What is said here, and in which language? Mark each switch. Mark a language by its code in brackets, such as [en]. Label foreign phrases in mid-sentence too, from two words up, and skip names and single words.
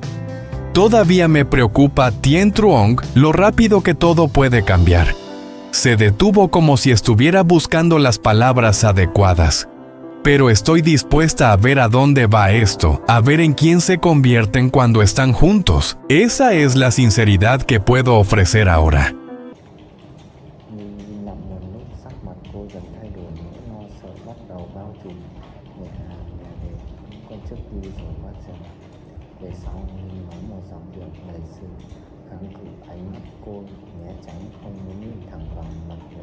[es] «Todavía me preocupa Tien Truong, lo rápido que todo puede cambiar. Se detuvo como si estuviera buscando las palabras adecuadas. Pero estoy dispuesta a ver a dónde va esto, a ver en quién se convierten cuando están juntos. Esa es la sinceridad que puedo ofrecer ahora. [vi] Nhưng im lặng một lúc, sắc mặt cô dần thay đổi, nỗi lo sợ bắt đầu bao trùm. Nhẹ nhàng nhẹ đềm, con trước đi rồi quát dần. Về sau Linh nói một giọng điệu đầy sự kháng cự, ánh mắt cô né tránh, không muốn nhìn thẳng vào mặt mình.